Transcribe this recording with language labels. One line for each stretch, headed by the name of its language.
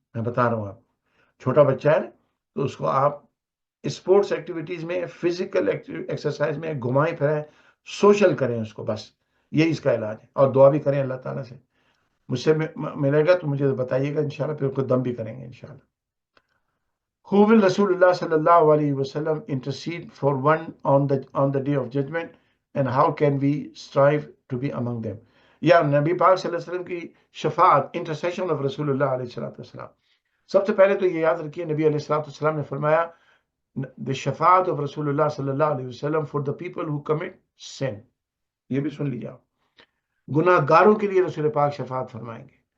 Urdu: میں بتا رہا ہوں آپ چھوٹا بچہ ہے تو اس کو آپ اسپورٹس ایکٹیویٹیز میں، فزیکل ایکسرسائز میں گھمائیں پھرائیں، سوشل کریں اس کو، بس یہی اس کا علاج ہے. اور دعا بھی کریں اللہ تعالیٰ سے. مجھ سے ملے گا تو مجھے بتائیے گا انشاءاللہ، پھر اس کو دم بھی کریں گے انشاءاللہ.
English: Who will Rasulullah sallallahu alaihi wasallam intercede for one on the day of judgment, and how can we strive to be among them?
Urdu: یا نبی پاک صلی اللہ علیہ وسلم کی شفاعت،
English: intercession of
Urdu: رسول اللہ علیہ السلام. سب سے پہلے تو یہ یاد رکھیے نبی علیہ السلام نے فرمایا
English: the شفاعت of رسول اللہ صلی اللہ علیہ وسلم for the people who commit sin.
Urdu: یہ بھی سن لیجیے آپ، گناہ گاروں کے لیے رسول پاک شفاعت فرمائیں گے.